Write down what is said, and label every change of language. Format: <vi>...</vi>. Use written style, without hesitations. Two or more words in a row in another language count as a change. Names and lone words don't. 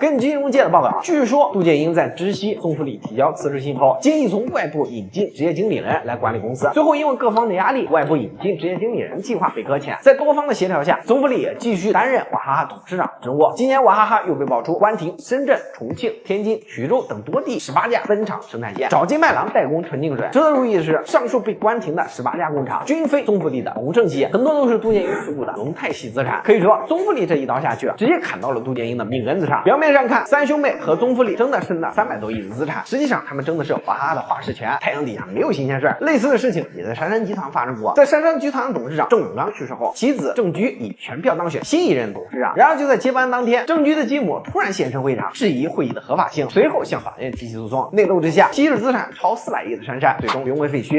<zh>根據金融界的報道，據說杜建英在知悉宗馥莉提交辭職信後，建議從外部引進職業經理人來管理公司。最後因為各方的壓力，外部引進職業經理人計劃被擱淺。在多方的協調下，宗馥莉也繼續擔任娃哈哈董事長職務。今年娃哈哈又被爆出關停深圳、重慶、天津、衢州等多地18家分廠生產線，找金麥郎代工純淨水。值得注意的是，上述被關停的18家工廠均非宗馥莉的同盛企業，很多都是杜建英持股的龙泰系資產。可以說，宗馥莉這一刀下去，直接砍到了杜建英的命根子上。表面上看，3兄妹和宗馥莉爭的是那300多億的資產，實際上他們爭的是娃哈哈的話事權。太陽底下沒有新鮮事兒，類似的事情也在杉杉集團發生過。在杉杉集團的董事長鄭永剛去世後，其子鄭居以全票當選新一任董事長。然而就在接班當天，鄭居的繼母突然現身會場，質疑會議的合法性，隨後向法院提起訴訟。內鬥之下，稀釋資產超400億的杉杉最終淪為廢墟。</zh>